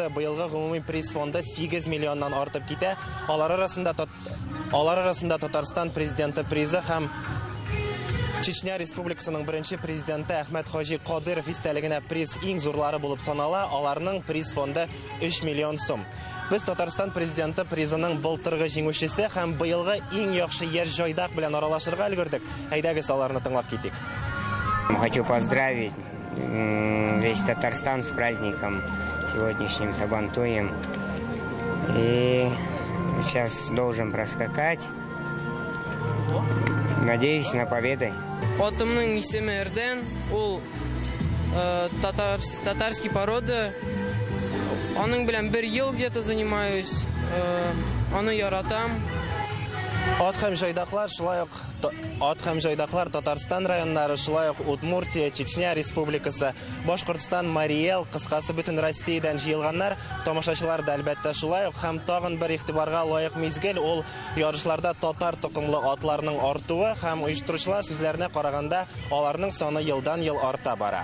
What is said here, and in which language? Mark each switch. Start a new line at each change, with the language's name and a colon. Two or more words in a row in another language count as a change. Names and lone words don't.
Tatar: Быелгы гомуми приз фонды 8 миллионнан артып китә. Алар арасында Татарстан президенты призы һәм Чечня Республикасының беренче президенты Әхмәт Хаҗи Кадыров истәлегенә приз иң зурлары булып санала. Аларның приз фонды 3 миллион сум. Без Татарстан президенты призының былтыргы җиңүчесе һәм быелгы иң яхшы яшь җайдак белән аралашырга өлгердек. Әйдәгез аларны тыңлап китик.
Russian: Хочу поздравить весь Татарстан с праздником сегодняшним Сабантуем. И сейчас должен проскакать. Надеюсь на победу.
Tatar: Атымның исеме Эрден, ул
Russian: татарский порода.
Tatar: Аның белән 1 ел
Russian: где-то занимаюсь.
Tatar: Аны яратам. Ат һәм җайдаклар Татарстан районнары, шулай ук Удмуртия, Чечня Республикасы, Башкортстан, Марий-Эл, кыскасы бөтен Россиядән җыелганнар. Тамашачылар да әлбәттә шулай ук, һәм тагын бер игътибарга лаек мизгел ул ярышларда татар тукымлы атларның артуы һәм оештыручылар сүзләренә караганда аларның саны елдан-ел арта бара.